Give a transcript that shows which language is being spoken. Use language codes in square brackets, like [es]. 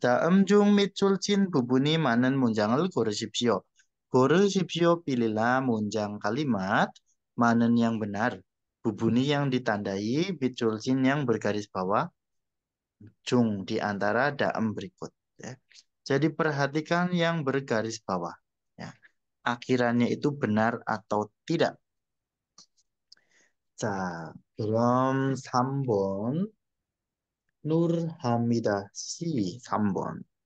[ko] 다음 중 밑줄 친 부분이 많은 문장을 고르십시오. 고르십시오. [id] Pilihlah 문장 kalimat 많은 yang benar. 부분이 yang ditandai, [ko] 밑줄 친 [id] yang bergaris bawah, 중 di antara dalam berikut. Ya. Jadi perhatikan yang bergaris bawah. Ya. Akhirannya itu benar atau tidak. [ko] 자, 그럼 3번 Nurhamidah si 3번.